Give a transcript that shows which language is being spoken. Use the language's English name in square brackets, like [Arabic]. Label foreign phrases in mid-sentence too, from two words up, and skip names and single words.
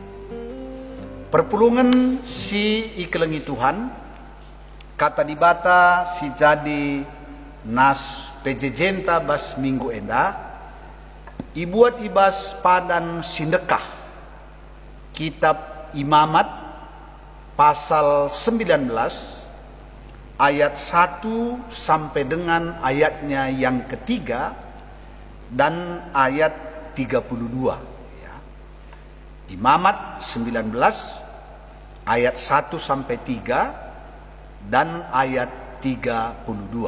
[Batak Karo] Perpulungan si ikelengi Tuhan, kata dibata si jadi nas pejejenta bas minggu endah, ibuat ibas padan sindekah, [Indonesian] kitab Imamat pasal 19 ayat 1 sampai dengan ayatnya yang ketiga dan ayat 32. Imamat 19 ayat 1 sampai 3 dan ayat 32.